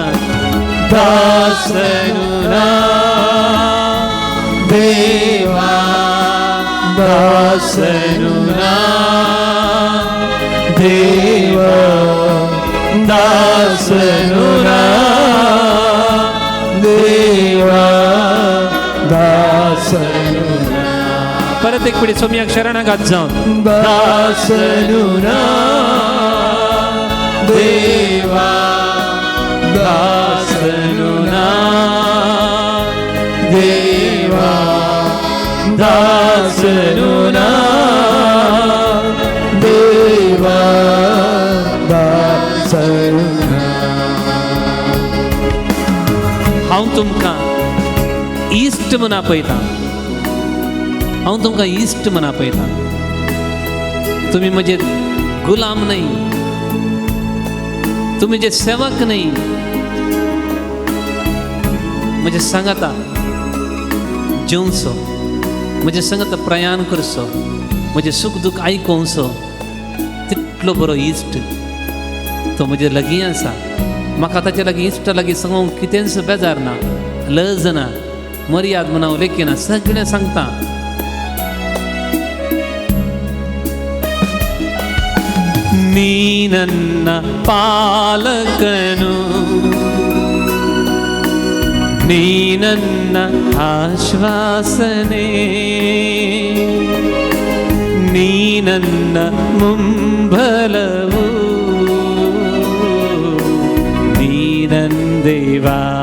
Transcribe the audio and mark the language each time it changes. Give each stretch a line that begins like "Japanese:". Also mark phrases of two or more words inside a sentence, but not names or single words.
Kannada: ದಾಸನು ನಾ ದೇವಾ ದಾಸನು ನಾ ದೇವಾ ದಾಸನು ನಾ ದೇವಾ ದಾಸನು ನಾ
Konkani: परत एक पिढी सोम्याक शरणागत जावन
Kannada: ದಾಸನು ನಾ ದೇವಾ ದಾಸನು ನಾ ದೇವಾ ದಾಸನು ನಾ ದೇವಾ ದಾಸನು ನಾ
Konkani: हांव तुमकां इश्ट म्हूण आपयता हांव तुमकां इश्ट म्हूण आपयता तुमी म्हजे गुलाम न्हय तुमी म्हजे सेवक न्हय म्हजे सांगाता जेवचो म्हजे सांगाता प्रयाण करचो म्हजे सूख दूख आयकोवचो तितलो बरो इश्ट तो म्हजे लागीं आसा म्हाका ताचे लागीं इश्टा लागीं सांगूंक कितेंच बेजार ना लज ना मर्याद म्हणा लेखिना सगळें सांगता
Kannada: ನೀ ನನ್ನ ಪಾಲಕನು ನೀ ನನ್ನ ಆಶ್ವಾಸನೆ ನೀ ನನ್ನ ಮುಂಬಲವು ನೀ ನನ್ನ ದೇವಾ